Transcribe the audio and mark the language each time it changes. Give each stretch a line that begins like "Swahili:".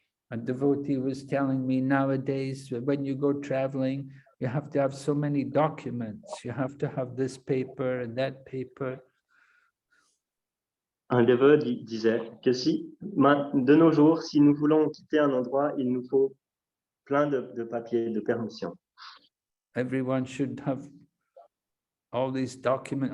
English: A devotee was telling me nowadays, when you go traveling, you have to have so many documents. You have to have this paper and that paper.
French: Un dévot disait que de nos jours, si nous voulons quitter un endroit, il nous faut plein de papiers, de permission.
English: Everyone should have all these documents.